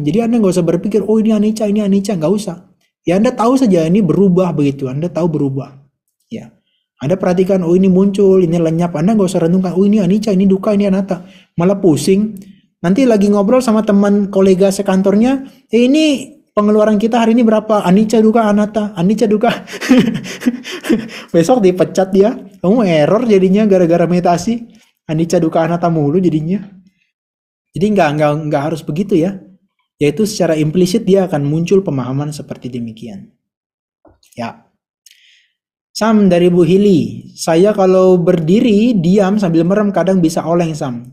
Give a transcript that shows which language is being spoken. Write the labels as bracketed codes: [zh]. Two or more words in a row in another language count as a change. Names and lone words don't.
[id] Jadi Anda nggak usah berpikir, oh ini anicca, nggak usah. Ya Anda tahu saja ini berubah begitu. Anda tahu berubah. Ya. Anda perhatikan, oh ini muncul, ini lenyap. Anda nggak usah renungkan, oh ini anicca, ini dukkha, ini anatta. Malah pusing. Nanti lagi ngobrol sama teman kolega sekantornya, ini pengeluaran kita hari ini berapa? [pi] Anicca, dukkha, anatta. Anicca, dukkha. [id] Besok dipecat dia. Kamu error jadinya gara-gara meditasi. [pi] Anicca, dukkha, anatta [id] mulu jadinya. Jadi nggak harus begitu ya. Yaitu secara implisit dia akan muncul pemahaman seperti demikian. Ya. Sam dari Bu Hili, saya kalau berdiri diam sambil merem kadang bisa oleng Sam.